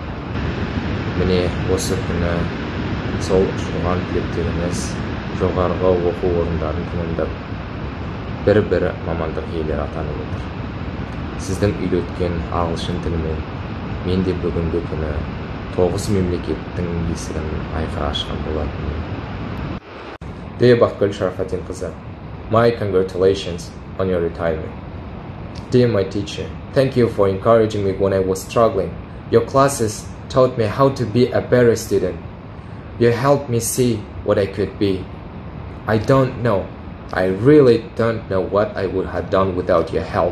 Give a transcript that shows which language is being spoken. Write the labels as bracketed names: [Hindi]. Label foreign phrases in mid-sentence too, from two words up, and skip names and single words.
[Kazakh] Міне осы күні сол ұшырған түлектеріңіз жоғарғы оқу орындарын тәмамдап, бір-бір мамандық иелері атанып отыр. Сіздің үйреткен ағылшын тілімен мен де бүгінгі күні 9 мемлекеттің есігін айқара ашқан болатынмын. [English] Dear Бақытгүл Шарафадин қызы, my congratulations on your retirement. Dear my teacher, thank you for encouraging me when I was struggling. Your classes taught me how to be a better student. You helped me see what I could be. I really don't know what I would have done without your help.